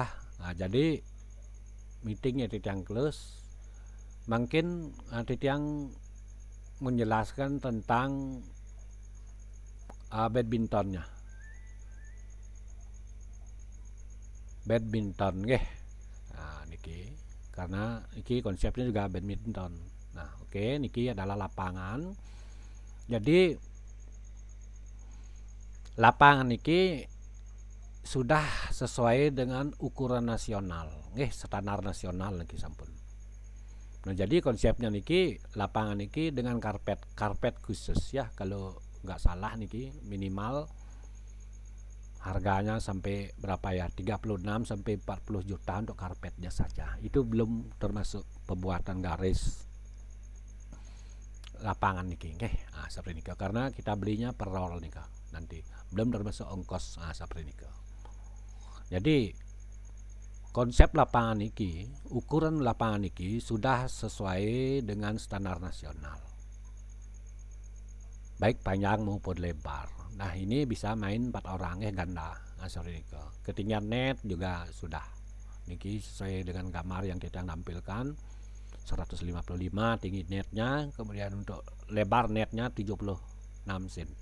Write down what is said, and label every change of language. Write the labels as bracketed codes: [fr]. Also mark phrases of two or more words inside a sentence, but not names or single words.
[id] Nah, jadi meetingnya yang close, mungkin yang menjelaskan tentang badmintonnya, Nah niki karena niki konsepnya juga badminton. Nah oke, niki adalah lapangan. Jadi lapangan niki sudah sesuai dengan ukuran nasional, standar nasional [ban] niki sampun. [id] Nah, jadi konsepnya niki lapangan niki dengan karpet khusus ya, kalau nggak salah niki minimal harganya sampai berapa ya, 36 sampai 40 juta untuk karpetnya saja. Itu belum termasuk pembuatan garis lapangan niki nggih. Seperti niki karena kita belinya per roll nika nanti. Belum termasuk ongkos seperti niki. Jadi konsep lapangan niki, ukuran lapangan niki sudah sesuai dengan standar nasional. Baik panjang maupun lebar. Nah, ini bisa main 4 orang ganda. Seperti niki. Ketinggian net juga sudah. Niki sesuai dengan gambar yang kita tampilkan. 155 tinggi netnya, kemudian untuk lebar netnya 76 cm.